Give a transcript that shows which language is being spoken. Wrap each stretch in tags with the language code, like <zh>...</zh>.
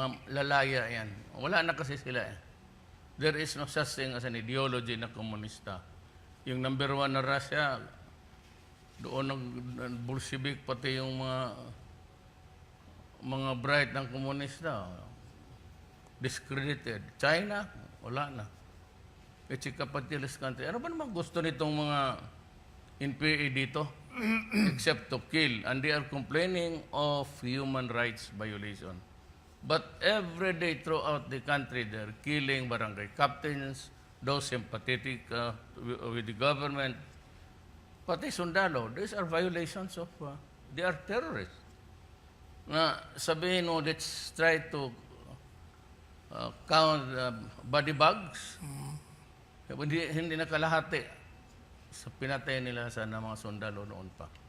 <tl>Lalaya yan. Wala na kasi sila.</tl> <en>There is no such thing as an ideology</en> <tl>na komunista. Yung number one na Russia, doon ng Bolshevik, pati yung mga bright ng komunista, discredited. China, wala na.</tl> <en>It's a capitalist country.</en> <tl>Ano ba naman gusto nitong mga NPA dito?</tl> <en>Except to kill. And they are complaining of human rights violation. But every day throughout the country, they're killing barangay captains, those sympathetic with the government.</en> <tl>Pati sundalo,</tl> <en>these are violations of, they are terrorists.</en> <tl>Na sabihin mo,</tl> <en>let's try to count body bags.</en> <tl>Hindi nakalahati sa pinatay nila sa mga sundalo noon pa.</tl>